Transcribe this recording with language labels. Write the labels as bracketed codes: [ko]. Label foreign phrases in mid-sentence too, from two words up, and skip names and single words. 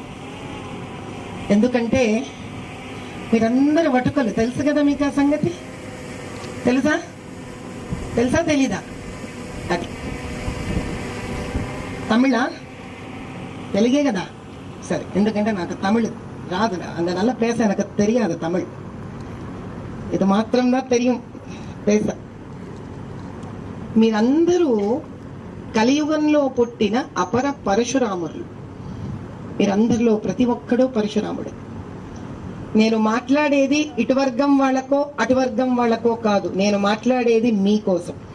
[te] ఎందుకంటే మీరందరూ వటుకలు, తెలుసు కదా మీకు ఆ సంగతి? తెలుసా తెలీదా? అది తమిళ, తెలుగే కదా? సరే, ఎందుకంటే నాకు తమిళ్ రాదు, [ta] அந்த நல்ல பேச எனக்கு தெரியாது தமிழ். [te] ఇది మాత్రంగా தெரியும் పేస. మీరందరూ కలియుగంలో పుట్టిన అపర పరశురాములు. మీరందరిలో ప్రతి ఒక్కడూ పరశురాముడు. నేను మాట్లాడేది ఇటు వర్గం వాళ్ళకో అటు వర్గం వాళ్ళకో కాదు, నేను మాట్లాడేది మీకోసం.